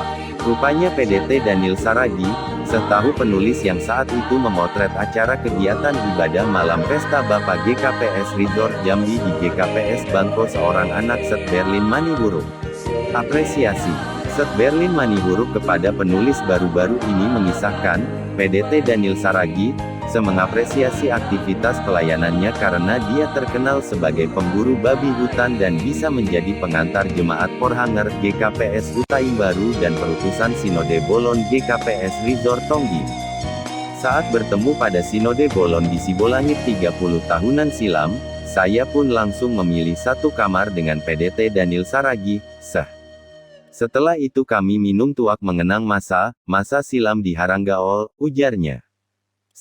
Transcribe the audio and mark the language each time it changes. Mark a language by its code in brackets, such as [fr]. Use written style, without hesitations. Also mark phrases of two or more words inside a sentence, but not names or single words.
[id] Rupanya PDT Daniel Saragi, setahu penulis yang saat itu memotret acara kegiatan ibadah malam pesta Bapak GKPS Resort Jambi di GKPS Bangko seorang anak Set Berlin Manihuruk. Apresiasi Set Berlin Manihuruk kepada penulis baru-baru ini mengisahkan, PDT Daniel Saragi, mengapresiasi aktivitas pelayanannya karena dia terkenal sebagai pemburu babi hutan dan bisa menjadi pengantar jemaat Porhanger GKPS Hutaimbaru dan perutusan Sinode Bolon GKPS Resort Tonggi. Saat bertemu pada Sinode Bolon di Sibolangit 30 tahunan silam, saya pun langsung memilih satu kamar dengan PDT Daniel Saragi. Setelah itu kami minum tuak mengenang masa silam di Haranggaol, ujarnya.